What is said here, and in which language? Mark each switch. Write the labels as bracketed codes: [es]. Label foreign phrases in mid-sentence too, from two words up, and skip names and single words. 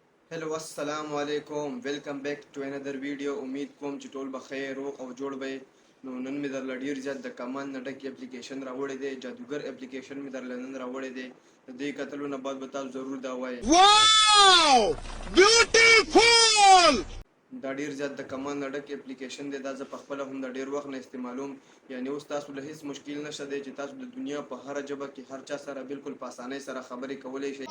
[en] hello [ar] السلام عليكم [en] welcome back to another video. [ps] امید کوم چې ټول بخیر او جوړ به نو نن می در ډیر زیات د کمان نډک اپلیکیشن راوړی دی، جادوګر اپلیکیشن می در نن راوړی دی. د دې کتلو نه بعد به تاسو ضرور دا وایي [en] wow beautiful. [ps] دا ډیر زیات د کمان نډک اپلیکیشن دی. دا زه په خپل هم د ډیر وخت نه استعمالوم، یعنی اوس تاسو له هیڅ مشکل نشته دی چې تاسو د دنیا په هر ژبه کې هر چا سره بالکل په اسانۍ سره خبرې کولای شئ.